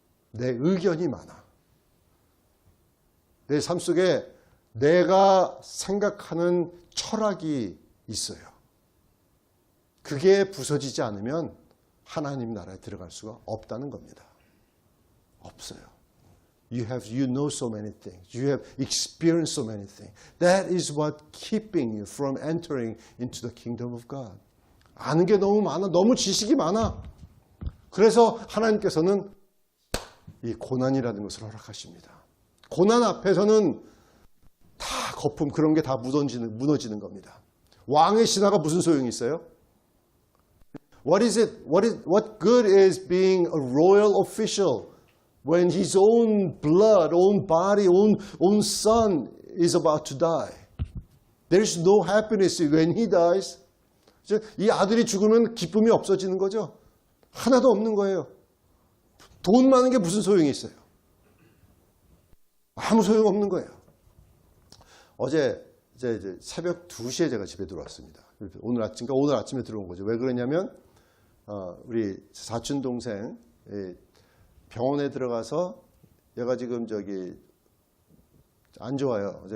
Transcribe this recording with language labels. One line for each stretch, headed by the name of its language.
Korean: 내 의견이 많아. 내 삶 속에 내가 생각하는 철학이 있어요. 그게 부서지지 않으면 하나님 나라에 들어갈 수가 없다는 겁니다. 없어요.
English: You know so many things. You have experienced so many things. That is what keeping you from entering into the kingdom of God.
Korean: 아는 게 너무 많아. 너무 지식이 많아. 그래서 하나님께서는 이 고난이라는 것을 허락하십니다. 고난 앞에서는 다 거품 그런 게 다 무너지는 겁니다. 왕의 신하가 무슨 소용이 있어요?
English: What good is being a royal official when his own blood, own body, own son is about to die? There's no happiness when he dies.
Korean: 이 아들이 죽으면 기쁨이 없어지는 거죠. 하나도 없는 거예요. 돈 많은 게 무슨 소용이 있어요? 아무 소용 없는 거예요. 어제 이제 새벽 2시에 제가 집에 들어왔습니다. 오늘 아침에 들어온 거죠. 왜 그러냐면 우리 사촌 동생 병원에 들어가서 얘가 지금 안 좋아요.